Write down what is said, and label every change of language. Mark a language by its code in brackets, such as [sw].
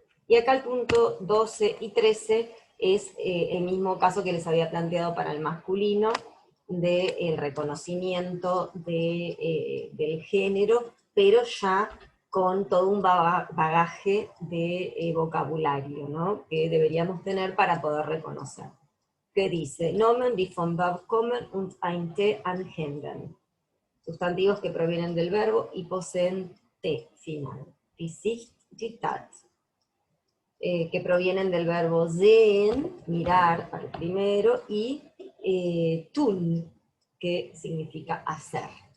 [es] Y acá el punto 12 y 13 es el mismo caso que les había planteado para el masculino, del reconocimiento del género, pero ya con todo un bagaje de vocabulario, ¿no? Que deberíamos tener para poder reconocer. Que dice, [de] Nomen die vom Verb kommen und ein T anhängen. [es] Sustantivos que provienen del verbo y poseen T final. Die Sicht, die Tat. Que provienen del verbo sehen, mirar, para el primero, y tun, que significa hacer.